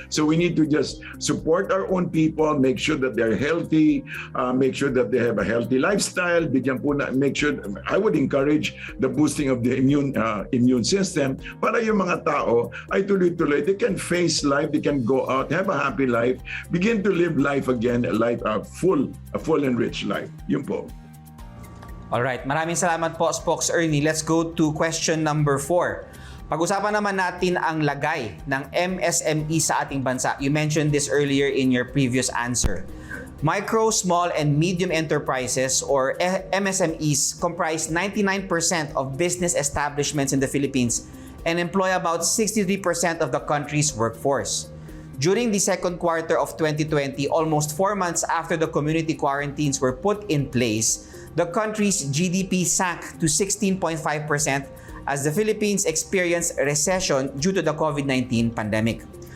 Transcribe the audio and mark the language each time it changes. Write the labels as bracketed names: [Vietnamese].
[English] So we need to just support our own people, make sure that they're healthy, make sure that they have a healthy lifestyle, [Filipino] bigyan po na, [English] make sure, I would encourage the boosting of the immune system [Filipino] para yung mga tao ay tuloy-tuloy, [English] they can face life, they can go out, have a happy life, begin to live life again, a full and rich life. [Filipino] Yun po. Alright, maraming salamat po, Spokes Ernie. [English] Let's go to question number 4. [Filipino] Pag-usapan naman natin ang lagay ng MSME sa ating bansa. [English] You mentioned this earlier in your previous answer. Micro, small, and medium enterprises or MSMEs comprise 99% of business establishments in the Philippines and employ about 63% of the country's workforce. During the second quarter of 2020, almost 4 months after the community quarantines were put in place, the country's GDP sank to 16.5% as the Philippines experienced recession due to the COVID-19 pandemic.